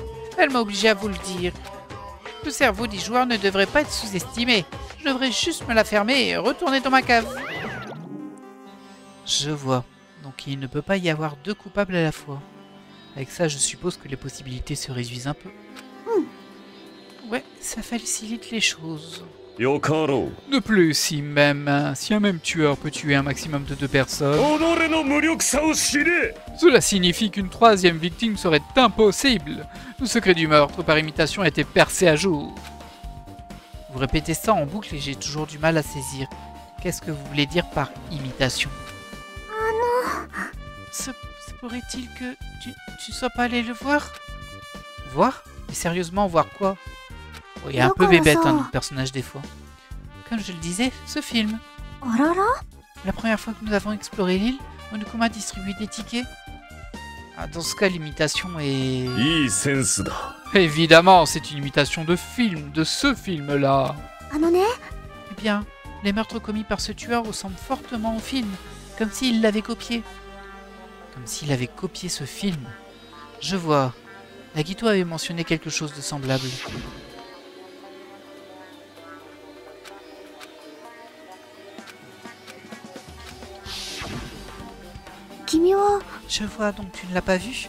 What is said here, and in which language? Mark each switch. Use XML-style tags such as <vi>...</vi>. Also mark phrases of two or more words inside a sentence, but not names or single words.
<fr>Elle m'a obligé à vous le dire. Le cerveau des joueurs ne devrait pas être sous-estimé. Je devrais juste me la fermer et retourner dans ma cave. Je vois. Donc il ne peut pas y avoir deux coupables à la fois. Avec ça, je suppose que les possibilités se réduisent un peu. Ouais, ça facilite les choses.</fr> <ja>よかろう</ja> <fr>De plus, si un même tueur peut tuer un maximum de 2 personnes,</fr> <ja>己の無力さを知れ</ja> <fr>cela signifie qu'une troisième victime serait impossible. Le secret du meurtre par imitation a été percé à jour. Vous répétez ça en boucle et j'ai toujours du mal à saisir. Qu'est-ce que vous voulez dire par imitation? Se pourrait-il que tu sois pas allé le voir? Voir? Mais sérieusement, voir quoi? Oh, il est un peu bébête, hein, notre personnage des fois. Comme je le disais, ce film.</fr> <ja>あらら</ja> <fr>La première fois que nous avons exploré l'île, Monokuma a distribué des tickets. Ah, dans ce cas, l'imitation est...</fr> <ja>いいセンスだ</ja> <fr>Évidemment, c'est une imitation de film, de ce film-là.</fr> <ja>あのね、</ja> <fr>Eh bien, les meurtres commis par ce tueur ressemblent fortement au film, comme s'il l'avait copié. Comme s'il avait copié ce film. Je vois. Nagito avait mentionné quelque chose de semblable. Je vois, donc tu ne l'as pas vu.</fr>